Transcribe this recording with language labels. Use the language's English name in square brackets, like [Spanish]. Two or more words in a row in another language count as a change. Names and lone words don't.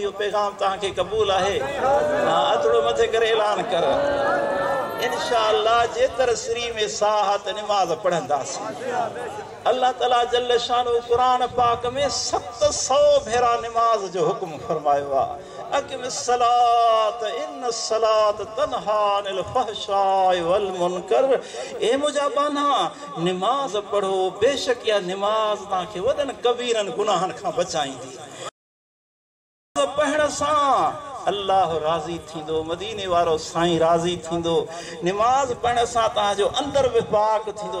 [Sindhi] इहो पैगाम तव्हांखे क़बूल आहे अतड़ो मथे करे ऐलान कर इंशाअल्लाह जेतर श्री में साह त निमाज़ पढ़ंदासीं अल्लाह ताला [Arabic] جل شأنه [Sindhi] क़ुरान पाक में 700 भेरा निमाज़ जो हुक्म फरमायो आहे [Arabic] أقم الصلاة إن الصلاة تنهى عن الفحشاء والمنكر [Sindhi] ए मुंहिंजा बाना निमाज़ पढ़ो बेशक इहा निमाज़ तव्हांखे वॾनि कबीरनि गुनाहनि खां बचाईंदी पढ़ण सां अल्लाह राज़ी थींदो मदीने वारो साईं राज़ी थींदो निमाज़ पढ़ण सां तव्हांजो अंदर बि पाक थींदो